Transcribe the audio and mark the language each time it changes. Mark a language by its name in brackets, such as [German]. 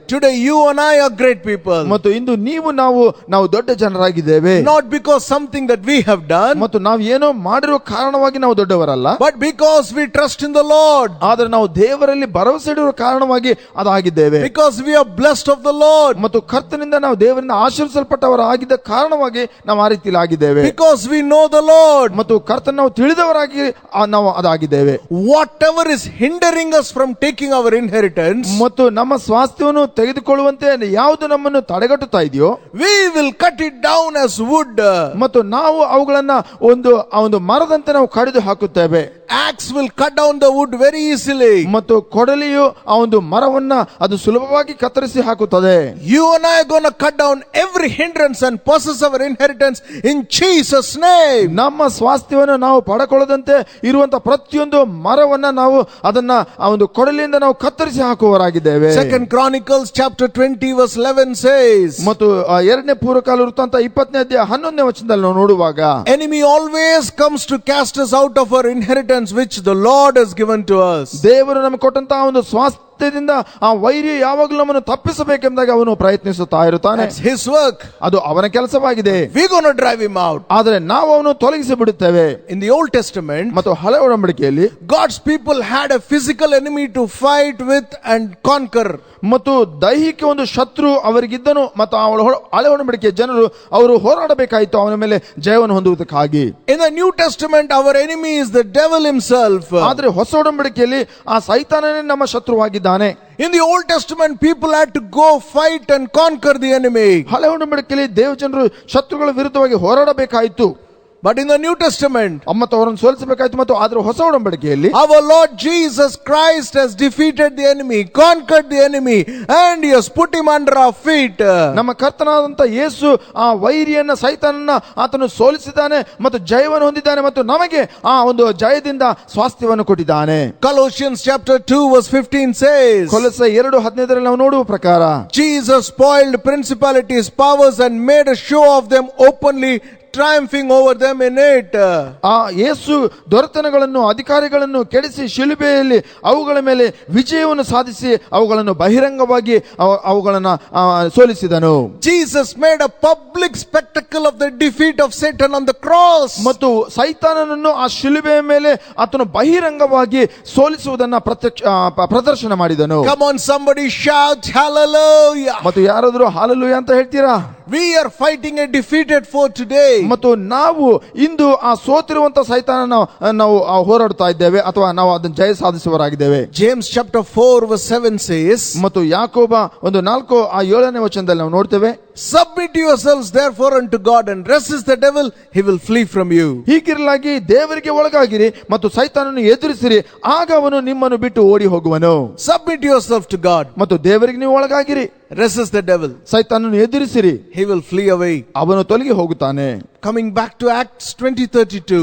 [English] Today you and I are great people. [Kannada] ಮತ್ತು ಇಂದು ನಾವು ದೊಡ್ಡ ಜನರಾಗಿದ್ದೇವೆ. [English] Not because something that we have done, [Kannada] ಮತ್ತು ನಾವು ಏನೋ ಮಾಡಿರುವ ಕಾರಣವಾಗಿ ನಾವು ದೊಡ್ಡವರಲ್ಲ, [English] but because we trust in the Lord. [Kannada] ಆದರೆ ನಾವು ದೇವರಲ್ಲಿ ಭರವಸೆ ಇಡುವ ಕಾರಣವಾಗಿ ಅದಾಗಿದ್ದೇವೆ. [English] Because we are blessed of the Lord. [Kannada] ಮತ್ತು ಕರ್ತನಿಂದ ನಾವು ದೇವರಿಂದ ಆಶೀರ್ವದಿಸಲ್ಪಟ್ಟವರಾಗಿದ್ದ ಕಾರಣವಾಗಿ ನಾವು ಆ ರೀತಿಯಲ್ಲಿ ಆಗಿದ್ದೇವೆ. [English] Because we know the Lord. [Kannada] ಮತ್ತು ಕರ್ತನ ನಾವು ತಿಳಿದವರಾಗಿ ನಾವು ಅದಾಗಿದ್ದೇವೆ. [English] Whatever is hindering us from taking our inheritance, [Kannada] ಮತ್ತು ನಮ್ಮ ಸ್ವಾಸ್ಥ್ಯವನ್ನು ತೆಗೆದುಕೊಳ್ಳುವಂತೆ ಯಾವುದು ನಮ್ಮನ್ನು ತಡೆಗಟ್ಟುತ್ತಾ ಇದೆಯೋ, [English] we will cut it down as wood. [Kannada] ಮತ್ತು ನಾವು ಅವುಗಳನ್ನ ಒಂದು ಮರದಂತೆ ನಾವು ಕಡಿದು ಹಾಕುತ್ತೇವೆ. [English] Axe will cut down the wood very easily. [Kannada] ಮತ್ತು ಕೊಡಲಿಯು ಆ ಒಂದು ಮರವನ್ನ ಅದು ಸುಲಭವಾಗಿ ಕತ್ತರಿಸಿ ಹಾಕುತ್ತದೆ. [English] You and I are going to cut down every hindrance and possess our inheritance in Jesus' name. [Kannada] ನಮ್ಮ ಸ್ವಾಸ್ಥ್ಯವನ್ನು ನಾವು ಪಡೆಕೊಳ್ಳದಂತೆ ಇರುವಂತ ಪ್ರತಿಯೊಂದು ಮರವನ್ನ ನಾವು ಅದನ್ನ ಆ ಒಂದು ಕೊಡಲಿಯಿಂದ ನಾವು ಕತ್ತರಿಸಿ ಹಾಕುವವರಾಗಿದ್ದೇವೆ. [English] 2 Chronicles chapter 20 verse 11 says, [Kannada] ಮತ್ತು 2ನೇ ಪೂರ್ವಕಾಲ ವೃತ್ತಾಂತ 20ನೇ ಅಧ್ಯಾಯ 11ನೇ ವಚನದಲ್ಲಿ ನಾವು ನೋಡುವಾಗ, [English] enemy always comes to cast us out of our inheritance which the Lord has given to us. [Kannada] ದೇವರು ನಮಗೆ ಕೊಟ್ಟಂತಹ ಒಂದು ಸ್ವಾಸ್ಥ್ಯದಿಂದ ಆ ವೈರಿ ಯಾವಾಗಲೂ ನಮ್ಮನ್ನು ತಪ್ಪಿಸಬೇಕೆಂದಾಗ ಅವನು ಪ್ರಯತ್ನಿಸುತ್ತಾ ಇರುತ್ತಾನೆ. [English] That's his work. [Kannada] ಅದು ಅವನ ಕೆಲಸವಾಗಿದೆ. [English] We're going to drive him out. [Kannada] ಆದರೆ ನಾವು ಅವನು ತೊಲಗಿಸಿ ಬಿಡುತ್ತೇವೆ. [English] In the Old Testament, [Kannada] ಮತ್ತು ಹಳೆ ಒಡಂಬಡಿಕೆಯಲ್ಲಿ [English] God's people had a physical enemy to fight with and conquer. [Kannada] ಮತ್ತು ದೈಹಿಕ ಒಂದು ಶತ್ರು ಅವರಿಗಿದ್ದನು. ಮತ್ತು ಹಳೆ ಒಡಂಬಡಿಕೆಯ ಜನರು ಅವರು ಹೋರಾಡಬೇಕಾಯಿತು ಅವನ ಮೇಲೆ ಜಯವನ್ನು ಹೊಂದುವುದಕ್ಕಾಗಿ. [English] In the New Testament, our enemy is the devil himself. [Kannada] ಆದರೆ ಹೊಸ ಒಡಂಬಡಿಕೆಯಲ್ಲಿ ಆ ಸೈತಾನನೇ ನಮ್ಮ ಶತ್ರುವಾಗಿದ್ದಾನೆ. [English] In the Old Testament, people had to go fight and conquer the enemy. [Kannada] ಹಳೆ ಒಡಂಬಡಿಕೆಯಲ್ಲಿ ದೇವ ಜನರು ಶತ್ರುಗಳ ವಿರುದ್ಧವಾಗಿ ಹೋರಾಡಬೇಕಾಯಿತು. [English] But in the New Testament, [Kannada] ಮತ್ತು ಅವರನ್ನು ಸೋಲಿಸಬೇಕಾಯಿತು. ಮತ್ತು ಅದರ ಹೊಸ ಒಡಂಬಡಿಕೆಯಲ್ಲಿ [English] our Lord Jesus Christ has defeated the enemy, conquered the enemy, and he has put him under our feet. [Kannada] ನಮ್ಮ ಕರ್ತನಾದಂತ ಯೇಸು ಆ ವೈರಿಯನ್ನ ಸೈತಾನನ್ನ ಆತನು ಸೋಲಿಸಿದ್ದಾನೆ ಮತ್ತು ಜಯವನ್ನು ಹೊಂದಿದ್ದಾನೆ ಮತ್ತು ನಮಗೆ ಆ ಒಂದು ಜಯದಿಂದ ಸ್ವಾಸ್ಥ್ಯವನ್ನು ಕೊಟ್ಟಿದ್ದಾನೆ. [English] Colossians chapter 2 verse 15 says, [Kannada] ಕೊಲೊಸ್ಸೆ 2:15 ನಾವು ನೋಡುವ ಪ್ರಕಾರ, [English] Jesus spoiled principalities, powers, and made a show of them openly, triumphing over them in it. [Kannada] ಆ ಯೇಸು ದೊರೆತನಗಳನ್ನು ಅಧಿಕಾರಿಗಳನ್ನು ಕೆಡಿಸಿ ಶಿಲುಬೆಯಲ್ಲಿ ಅವುಗಳ ಮೇಲೆ ವಿಜಯವನ್ನು ಸಾಧಿಸಿ ಅವುಗಳನ್ನು ಬಹಿರಂಗವಾಗಿ ಅವುಗಳನ್ನು ಸೋಲಿಸಿದನು. [English] Jesus made a public spectacle of the defeat of Satan on the cross. [Kannada] ಮತ್ತು ಸೈತಾನನನ್ನು ಆ ಶಿಲುಬೆಯ ಮೇಲೆ ಆತನು ಬಹಿರಂಗವಾಗಿ ಸೋಲಿಸುವುದನ್ನು ಪ್ರದರ್ಶನ ಮಾಡಿದನು. [English] Come on, somebody shout hallelujah. [Kannada] ಮತ್ತು ಯಾರಾದರೂ ಹಾಲೆಲೂಯಾ ಅಂತ ಹೇಳ್ತೀರಾ? [English] We are fighting a defeated foe today. [Kannada] ಮತ್ತು ನಾವು ಇಂದು ಆ ಸೋತಿರುವಂತ ಸೈತಾನನ ನಾವು ಹೋರಾಡ್ತಾ ಇದ್ದೇವೆ ಅಥವಾ ನಾವು ಅದನ್ನು ಜಯ ಸಾಧಿಸುವವರಾಗಿದ್ದೇವೆ. [English] James chapter 4 verse 7 says, [Kannada] ಮತ್ತು ಯಾಕೋಬ 1:4-7ನೇ ವಚನದಲ್ಲಿ ನಾವು ನೋಡ್ತೇವೆ, [English] submit yourselves therefore unto God and resist the devil, he will flee from you. [Kannada] ಹೀಗಿರಲಾಗಿ ದೇವರಿಗೆ ಒಳಗಾಗಿರಿ ಮತ್ತು ಸೈತಾನನ್ನು ಎದುರಿಸಿರಿ, ಆಗ ಅವನು ನಿಮ್ಮನ್ನು ಬಿಟ್ಟು ಓಡಿ ಹೋಗುವನು. [English] Submit yourself to God. [Kannada] ಮತ್ತು ದೇವರಿಗೆ ನೀವು ಒಳಗಾಗಿರಿ, [English] resist the devil, [Kannada] ಸೈತಾನನ್ನು ಎದುರಿಸಿರಿ, [English] he will flee away. [Kannada] ಅವನು ತೊಲಗಿ ಹೋಗುತ್ತಾನೆ. [English] Coming back to Acts 20:32,